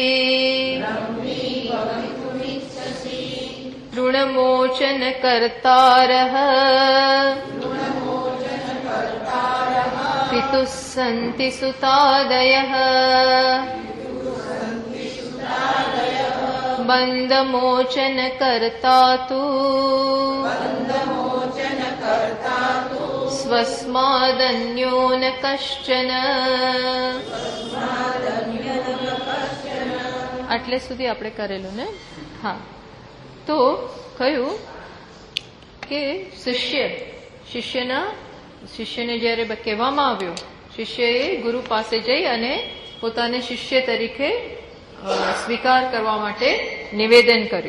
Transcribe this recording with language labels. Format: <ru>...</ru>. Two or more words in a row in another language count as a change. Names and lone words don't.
<sa>ऋणमोचनकर्तारः पितुः सन्ति सुतादयः बन्धमोचनकर्ता तु स्वस्मादन्यो न कश्चन।</sa> <gu>આટલે સુધી આપણે કરેલું ને. હા, તો કહ્યું કે શિષ્યને જ્યારે કહેવામાં આવ્યું, શિષ્યએ ગુરુ પાસે જઈ અને પોતાને શિષ્ય તરીકે સ્વીકાર કરવા માટે નિવેદન કર્યું.</gu>